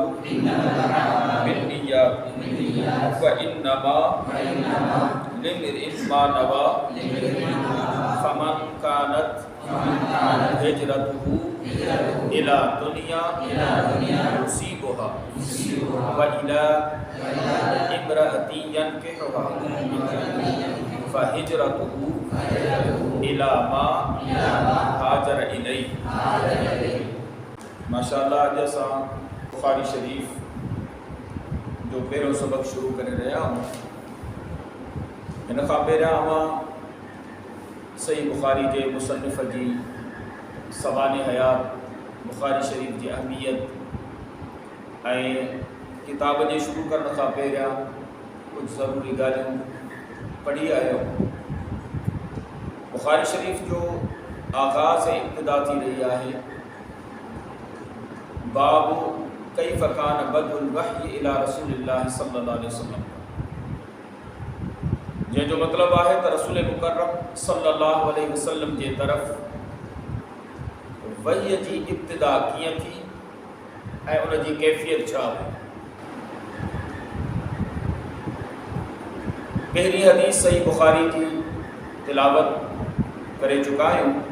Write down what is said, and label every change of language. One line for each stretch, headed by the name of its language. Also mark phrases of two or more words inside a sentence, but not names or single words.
Arabic: بالنيات وإنما لامرئ ما نوى فمن كانت هجرته إلى دنيا يصيبها وإلى امرأة ينكحها فهجرته إلى ما هاجر إليه.
Sindhi: माशाअल्लाह। जैसा बुखारी शरीफ जो पहिरों सबक शुरू करे रहा हूँ इन खां पहिरियां मां सही बुखारी के मुसन्निफ़ जी सवाने हयात बुखारी शरीफ की अहमियत ऐं किताब जे शुरू करण खां पहिरियां कुछ ज़रूरी ॻाल्हियूं पढ़ी आयो। बुखारी शरीफ जो आगाज़ ऐं इब्तिदा थी रही है
Arabic: باب كيف كان بدء الوحي إلى رسول الله صلى الله عليه وسلم,
Sindhi: जंहिंजो मतिलबु आहे त रसूल मुकर्रम सल्लल्लाहु अलैहि वसल्लम जे तरफ़ वही जी इब्तिदा कीअं थी ऐं उन जी कैफ़ियत छा हुई। पहिरीं हदीस सही बुखारी जी तिलावत करे चुका आहियूं।